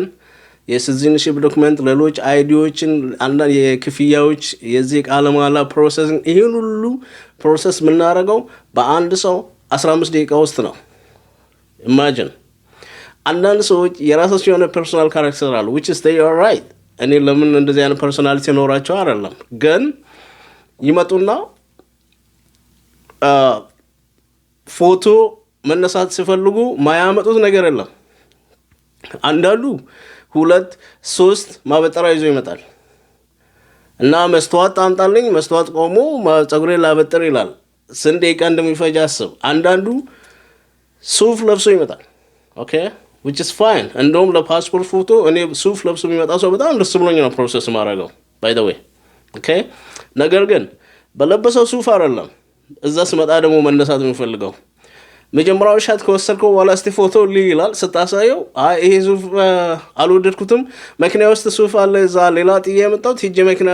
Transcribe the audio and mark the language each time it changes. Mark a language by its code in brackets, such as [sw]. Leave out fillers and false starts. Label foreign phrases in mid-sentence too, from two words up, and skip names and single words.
[am] የሲቲዝንሺፕ ዶክመንት፣ ሌሎች አይዲዎችን፣ አንዳንድ የክፍያዎች፣ የዚህ ቃለ መሃላ ፕሮሰሲንግ፣ ይህን ሁሉ ፕሮሰስ የምናደርገው በአንድ ሰው 15 ደቂቃ ውስጥ ነው። ኢማጂን። አንዳንድ ሰዎች የራሳቸው የሆነ [en] personal character [am] አለ [en] which is they are right። [am] እኔ ለምን እንደዚህ አይነት ፐርሶናሊቲ ኖራቸው አይደለም፣ ግን ይመጡና ፎቶ መነሳት ሲፈልጉ ማያመጡት ነገር የለም። አንዳንዱ 2-3 ማበጠሪያ ይዞ ይመጣል እና መስተዋት አምጣልኝ፣ መስተዋት ቆሞ ፀጉሬን ላበጥር ይላል። ስንት ደቂቃ እንደሚፈጅ አስብ። አንዳንዱ ሱፍ ለብሶ ይመጣል። ኦኬ [en] which is fine። [am] እንደውም ለፓስፖርት ፎቶ እኔ ሱፍ ለብሶ የሚመጣ ሰው በጣም ደስ ብሎኝ ነው ፕሮሰስ ማድረገው [en] by the way። [am] ኦኬ፣ ነገር ግን በለበሰው ሱፍ አይደለም እዛ ስመጣ ደግሞ መነሳት የሚፈልገው። መጀመሪያው ሻት ከወሰድከው በኋላ እስቲ ፎቶ ይላል። ስታሳየው ይሄ ሱፍ አልወደድኩትም፣ መኪና ውስጥ ሱፍ አለ እዛ ሌላ ጥዬ የመጣሁት ሂጄ መኪና